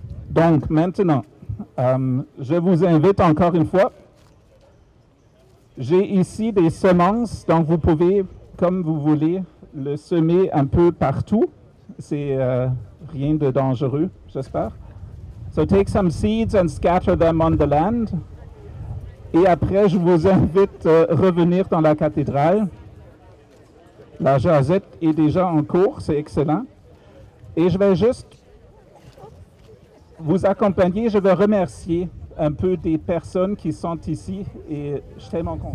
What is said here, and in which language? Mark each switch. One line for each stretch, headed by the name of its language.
French: Donc, maintenant, je vous invite encore une fois. J'ai ici des semences, donc vous pouvez, comme vous voulez, le semer un peu partout. C'est rien de dangereux, j'espère.
English: So take some seeds and scatter them on the land.
French: Et après, je vous invite à revenir dans la cathédrale. La jasette est déjà en cours, c'est excellent. Et je vais juste vous accompagner, je vais remercier un peu des personnes qui sont ici et je suis tellement content.